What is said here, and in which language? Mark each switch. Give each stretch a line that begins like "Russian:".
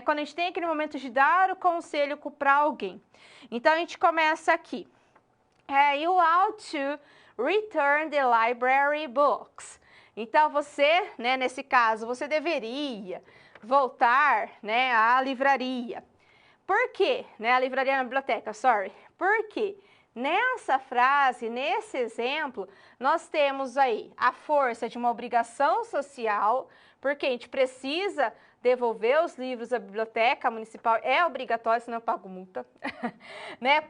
Portuguese: Quando a gente tem aquele momento de dar o conselho para alguém. Então, a gente começa aqui.
English: You ought to return the library books.
Portuguese: Então, você, né, nesse caso, você deveria voltar, né, à livraria. Por quê? Né, a livraria na biblioteca, Por quê? Nessa frase, nesse exemplo, nós temos aí a força de uma obrigação social, porque a gente precisa devolver os livros à biblioteca municipal, é obrigatório, senão eu pago multa, né?